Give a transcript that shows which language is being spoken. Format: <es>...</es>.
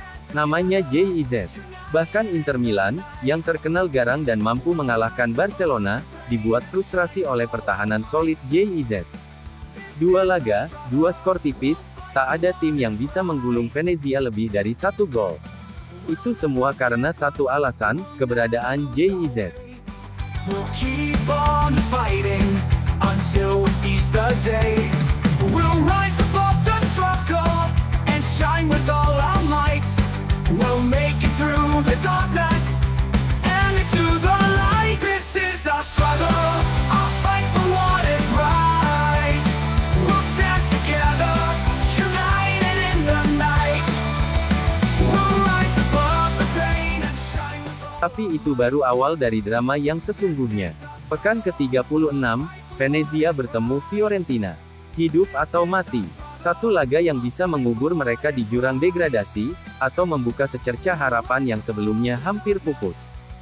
<id>Namanya Jay Ives. Bahkan Inter Milan, yang terkenal garang dan mampu mengalahkan Barcelona, dibuat frustrasi oleh pertahanan solid Jay Ives. 2 laga, 2 skor tipis, tak ada tim yang bisa menggulung Venezia lebih dari 1 gol. Itu semua karena satu alasan, keberadaan Jay Ives.</id> <en>We'll keep on fighting until we seize the day. We'll rise above the struggle and shine with all our might. We'll make it through the darkness and into the light. This is our struggle, our fight for what is right. We'll stand together, united in the night. We'll rise above the pain and shine with all.</en> <id>Tapi itu baru awal dari drama yang sesungguhnya. Pekan ke-36, Venezia bertemu Fiorentina. Hidup atau mati. Satu laga yang bisa mengubur mereka di jurang degradasi, atau membuka secercah harapan yang sebelumnya hampir pupus.</id>